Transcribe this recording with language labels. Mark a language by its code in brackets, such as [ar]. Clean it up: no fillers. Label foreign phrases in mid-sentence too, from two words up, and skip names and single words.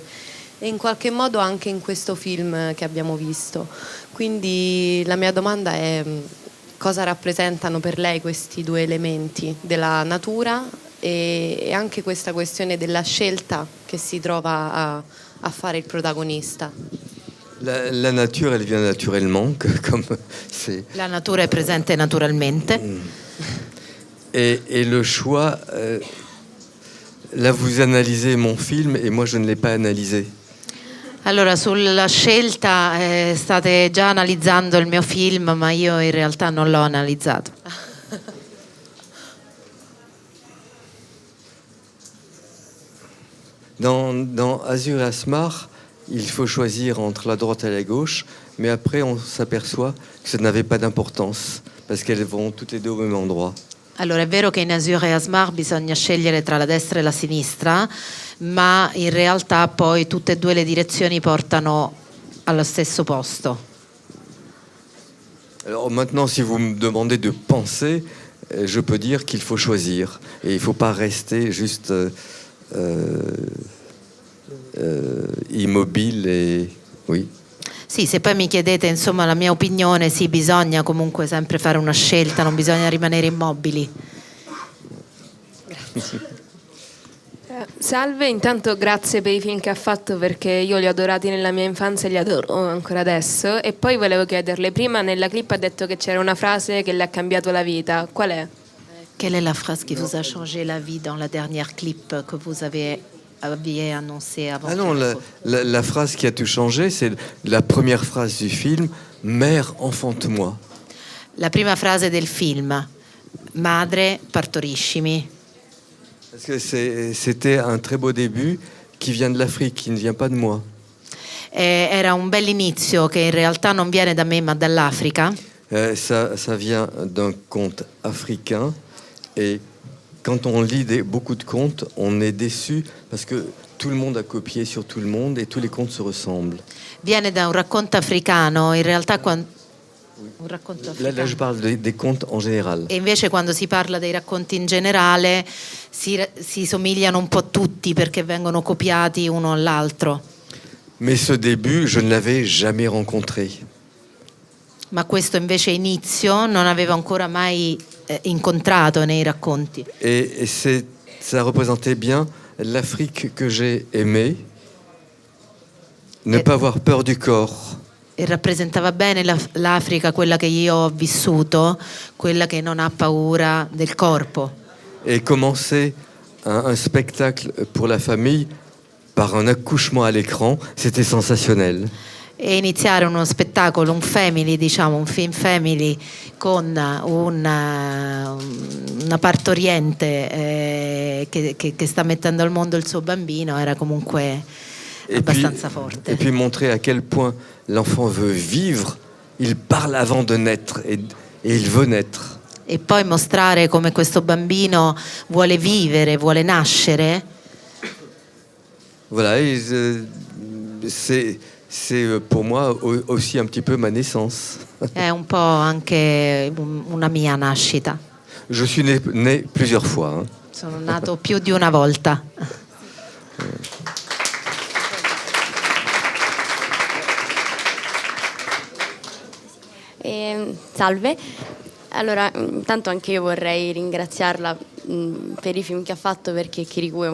[it] E in qualche modo anche in questo film che abbiamo visto. Quindi la mia domanda è: cosa rappresentano per lei questi 2 elementi della natura e anche questa questione della scelta che si trova a fare il protagonista? [fr] La nature, elle vient naturellement, comme c'est. [it] La natura è presente naturalmente. [fr] Et le choix, là vous analysez mon film et moi je ne l'ai pas analysé. [it] Allora, sulla scelta state già analizzando il mio film, ma io in realtà non l'ho analizzato. [fr] Dans Azur et Asmar, il faut choisir entre la droite et la gauche, mais après on s'aperçoit que ça n'avait pas d'importance, parce qu'elles vont toutes les deux au même endroit. [it] Allora, è vero che in Azur e Asmar bisogna scegliere tra la destra e la sinistra, ma in realtà poi tutte e 2 le direzioni portano allo stesso posto. [fr] Alors maintenant, si vous me demandez de penser, je peux dire qu'il faut choisir. Et il ne faut pas rester juste immobile. Et... Oui. [it] Sì, se poi mi chiedete insomma la mia opinione, sì, bisogna comunque sempre fare una scelta, non bisogna rimanere immobili. Salve, intanto grazie per i film che ha fatto, perché io li ho adorati nella mia infanzia e li adoro ancora adesso. E poi volevo chiederle, prima nella clip ha detto che c'era una frase che le ha cambiato la vita, qual è? [fr] Quelle est la phrase qui vous a changé la vie dans la dernière clip que vous aviez annoncé avant? Ah non, la phrase qui a tout changé, c'est la première phrase du film, « Mère, enfante-moi ». [it] La prima frase del film, madre, partoriscimi. [fr] Parce que c'était un très beau début qui vient de l'Afrique, qui ne vient pas de moi. [it] Era un bell'inizio che in realtà non viene da me ma dall'Africa. [fr] Ça vient d'un conte africain et quand on lit beaucoup de contes, on est déçu parce que tout le monde a copié sur tout le monde et tous les contes se ressemblent. [it] Viene da un racconto africano, in realtà un racconto africano. [fr] Là je parle des contes en général. [it] E invece quando si parla dei racconti in generale si somigliano un po' tutti perché vengono copiati uno all'altro. [fr] Mais ce début, je ne l'avais jamais rencontré. [it] Ma questo invece inizio non avevo ancora mai incontrato nei racconti. [fr] Et ça représentait bien l'Afrique que j'ai aimée, ne pas avoir peur du corps. [it] E rappresentava bene l'Africa, quella che io ho vissuto, quella che non ha paura del corpo. [fr] Et commencer un spectacle pour la famille par un accouchement à l'écran, c'était sensationnel. [it] E iniziare uno spettacolo, un family, diciamo, un film family con una partoriente che sta mettendo al mondo il suo bambino era comunque abbastanza forte. [fr] Et puis montrer à quel point l'enfant veut vivre, il parle avant de naître et il veut naître. [it] e poi mostrare come questo bambino vuole vivere, vuole nascere. [fr] Voilà, c'est pour moi aussi un petit peu ma naissance. [it] È un po' anche una mia nascita. [fr] Je suis né plusieurs fois. Hein. [it] Sono nato più di una volta. Salve, allora intanto anche io vorrei ringraziarla per i film che ha fatto, perché Kirikou è